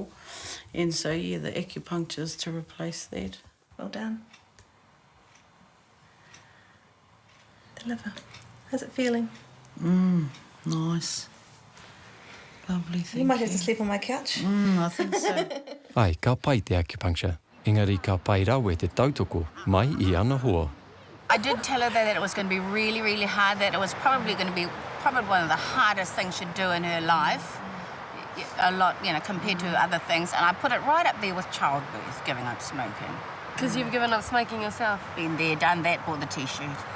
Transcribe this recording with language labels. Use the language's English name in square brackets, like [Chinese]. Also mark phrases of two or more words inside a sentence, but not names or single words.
[English] And so, yeah, the acupuncture is to replace that. Well done. The liver. How's it feeling? Nice. Lovely, thank you. You might have to sleep on my couch. I think so. [Māori] Ai, ka pai te acupuncture. Engari ka pai rawe te tautoko, mai I ana hoa. [English] I did tell her that it was going to be really, really hard, that it was probably going to be one of the hardest things she'd do in her life. A lot, compared to other things. And I put it right up there with childbirth, giving up smoking. Because you've given up smoking yourself? Been there, done that, bought the T-shirt.